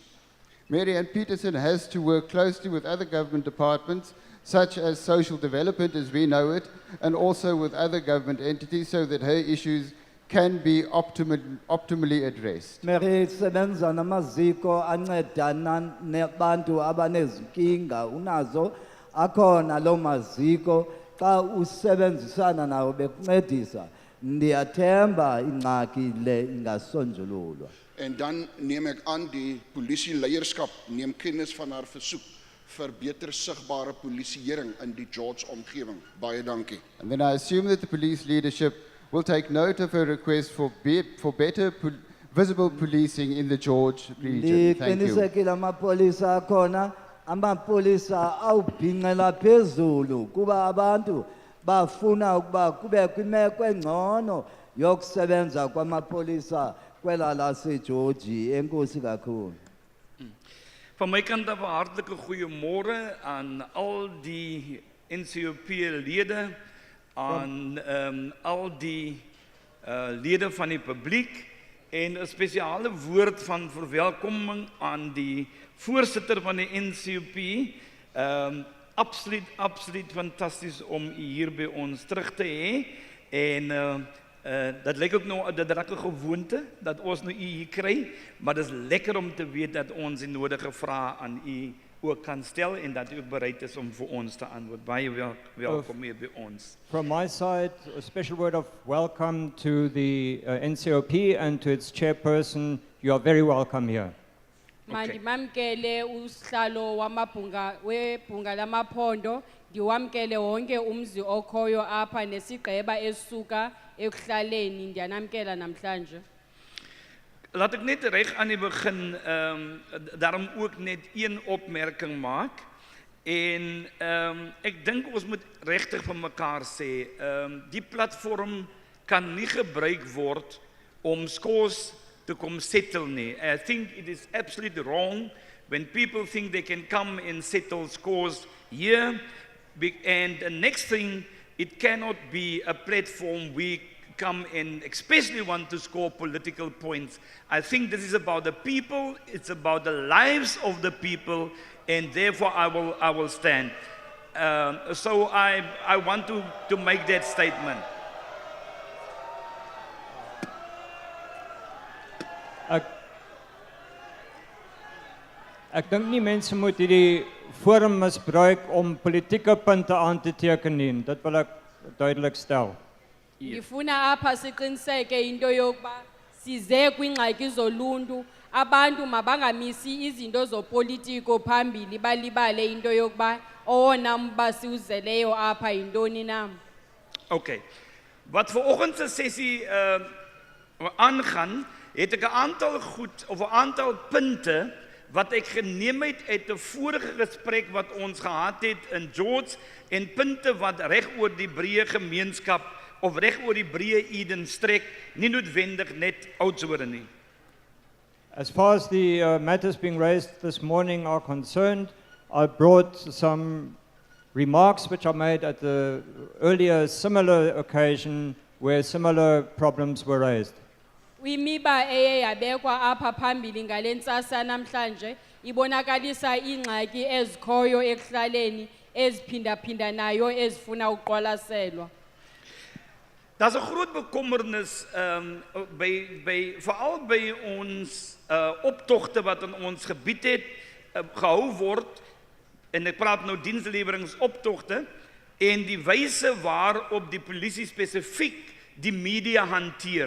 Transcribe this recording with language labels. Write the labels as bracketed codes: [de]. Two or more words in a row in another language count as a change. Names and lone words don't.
[en] Mary Ann Peterson has to work closely with other government departments such as social development as we know it, and also with other government entities so that her issues can be optimally addressed. [xh] Mary sebenza namaziko ancedana nabantu abanezinkinga unazo akhona lo maziko xa usebenzisana nawo bekuncedisa ndiyathemba ingxaki le ingasonjululwa. [af] En dan neem ek aan die polisieleierskap neem kennis van haar versoek vir beter sigbare polisieering in die George omgewing. Baie dankie. [en] And then I assume that the police leadership will take note of her request for better visible policing in the George region. Thank you. [xh] Ndiqinisekile amapolisa akhona, amapolisa awubhinqela phezulu kuba abantu bafuna ukuba kube kwimeko engcono yokusebenza kwamapolisa kwela laseGeorge. Enkosi kakhulu. [af] Van my kant af 'n hartlike goeiemôre aan al die NCOP-lede, aan al die lede van die publiek en 'n spesiale woord van verwelkoming aan die voorsitter van die NCOP. Absoluut fantasties om u hier by ons terug te hê. En dat lyk ook nou dat raak 'n gewoonte dat ons nou u hier kry, maar dit is lekker om te weet dat ons die nodige vrae aan u ook kan stel en dat u ook bereid is om vir ons te antwoord. Baie welkom hier by ons. [en] From my side, a special word of welcome to the NCOP and to its chairperson. You are very welcome here. [xh] Mandimamkele usihlalo webhunga lamaphondo, ndiwamkele wonke umzi okhoyo apha nesigqeba esuka ekuhlaleni, ndiyanamkela namhlanje. [af] Laat ek net reg aan die begin daarom ook net een opmerking maak. En ek dink ons moet regtig vir mekaar sê, die platform kan nie gebruik word om skous [en] to come settle [af] nie. [en] I think it is absolutely wrong when people think they can come and settle scores here. And the next thing, it cannot be a platform we come and especially want to score political points. I think this is about the people, it's about the lives of the people, and therefore I will stand. So I want to make that statement. [af] Ek dink nie mense moet hierdie forum misbruik om politieke punte aan te teken nie. Dit wil ek duidelik stel. [xh] Ngifuna apha siqiniseke into yokuba size kwingxaki zoluntu, abantu mabangamisi izinto zopolitiko phambili balibale into yokuba owona mba siuzeleyo apha yintoni na. Okay. [af] Wat vanoggend se sessie aangaan, het ek 'n aantal goed of 'n aantal punte wat ek geneem het uit 'n vorige gesprek wat ons gehad het in George en punte wat reg oor die breë gemeenskap of reg oor die breë Eden strek, nie noodwendig net Oudtshoorn nie. [en] As far as the matters being raised this morning are concerned, I brought some remarks which I made at the earlier similar occasion where similar problems were raised. [xh] Imiba eye yabekwa apha phambili ngale ntsasa namhlanje ibonakalisa ingxaki ezikhoyo ekuhlaleni eziphinda nayo ezifuna uqwalaselwa. [af] Daar's 'n groot bekommernis veral by ons optogte wat in ons gebied het gehou word, en ek praat nou diensleweringoptogte, en die wyse waarop die polisie spesifiek die media hanteer.